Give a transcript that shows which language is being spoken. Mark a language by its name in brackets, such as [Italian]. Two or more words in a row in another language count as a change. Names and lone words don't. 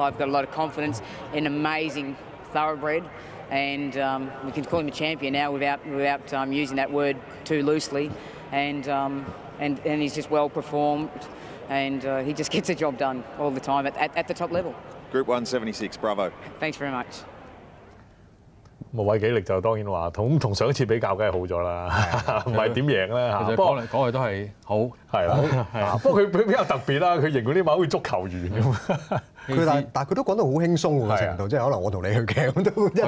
[English] I've got a lot of confidence in amazing thoroughbred, and we can call him a champion now without using that word too loosely. And he's just well performed, and he just gets the job done all the time at the top level. Group 176, bravo. Thanks very much. [Cantonese] 咁韋紀力就當然話同上一次比較，梗係好咗啦，唔係點贏咧嚇。不過講嚟講去都係好，係啦。不過佢比較特別啦，佢形容啲馬好似足球員咁。但係佢都講得好輕鬆喎程度，即係可能我同你去嘅咁都一